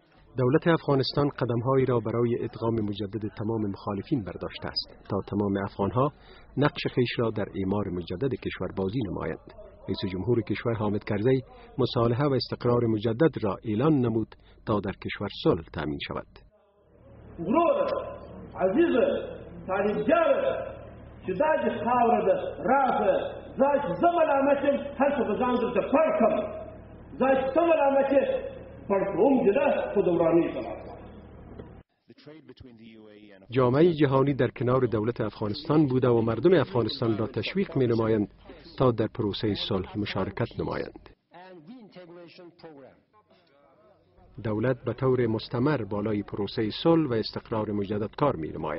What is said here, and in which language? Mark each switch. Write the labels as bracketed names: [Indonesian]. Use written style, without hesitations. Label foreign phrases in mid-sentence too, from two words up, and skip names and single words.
[Persian] دولت افغانستان قدم‌هایی را برای ادغام مجدد تمام مخالفین برداشته است تا تمام افغان‌ها نقش خویش را در اعمار مجدد کشور بازی نمایند. رئیس جمهور کشور حامد کرزی مصالحه و استقرار مجدد را اعلان نمود تا در کشور صلح تامین شود. [Pashto] ورور عزیز طالبجان چې دا د خاوره ده راځه ځکه زه ملامتم هر څه به ځان درته پړ کړم ځکه ته ملامت یې پړ کوم چې ده خو د ورانۍ سره. [Persian] جامعه جهانی در کنار دولت افغانستان بوده و مردم افغانستان را تشویق می نمایند تا در پروسه صلح مشارکت نمایند. دولت به طور مستمر بالای پروسه صلح و استقرار مجدد کار می نماید.